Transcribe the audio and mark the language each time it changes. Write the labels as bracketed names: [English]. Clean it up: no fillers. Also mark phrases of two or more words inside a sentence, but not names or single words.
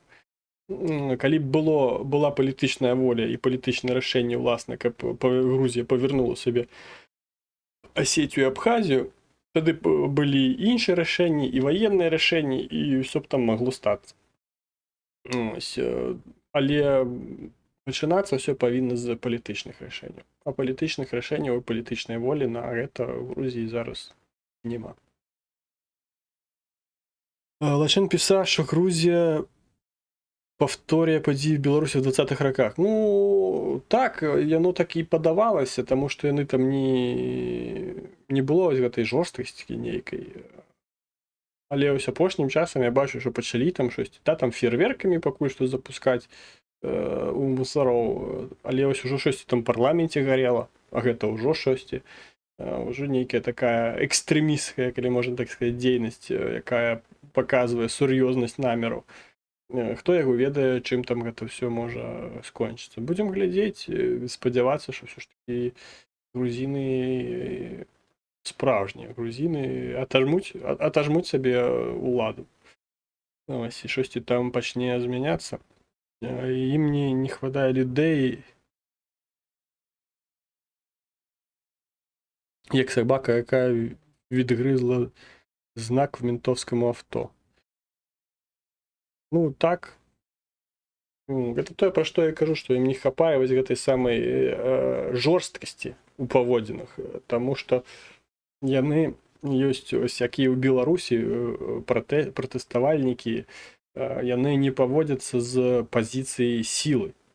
[Belarusian] Калі б была палітычная воля і палітычнае рашэнне, уласна, каб Грузія павярнула сабе Асетію і Абхазію, тады б былі іншыя рашэнні, і ваенныя рашэнні, і ўсё б там магло стацца. Але пачынацца ўсё павінна з палітычных рашэнняў. А палітычных рашэнняў і палітычнай волі на гэта ў Грузіі зараз няма. [Ukrainian] Лачин писав, що Грузія повторює події в Білорусі в 20-х роках. [Belarusian] Ну, так, яно так і подавалося, [Ukrainian] тому що [Belarusian] яны там не було ось гэтай жорсткасці нейкай. Але ось апошнім часам я бачу, [Ukrainian] що почали там щось, [Belarusian] там фейерверками пакуль што запускаць у мусароў, але ось ужо щось там в парламенце гарела, а гэта ўжо штосьці. Уже нейкая такая экстрэмісцкая, калі можна так сказаць, дзейнасць, якая паказвае сур'ёзнасць намераў. Хто яго ведае, чым там гэта ўсё можа скончыцца. Будзем глядзець, спадзявацца, што ўсё ж такі грузіны справжнія, грузіны атажмуць сабе ўладу. Ось, і штосьці там пачне змяняцца. Ім не хватае людзей, [Ukrainian] як собака, яка відгризла знак в ментовському авто. [Belarusian] Ну, так. Гэта тое, пра што я кажу, што ім не хапае вось гэтай самай жорсткасці ў паводзінах, таму што яны ёсць, ось якія ў Беларусі пратэставальнікі, яны не паводзяцца з пазіцыі сілы.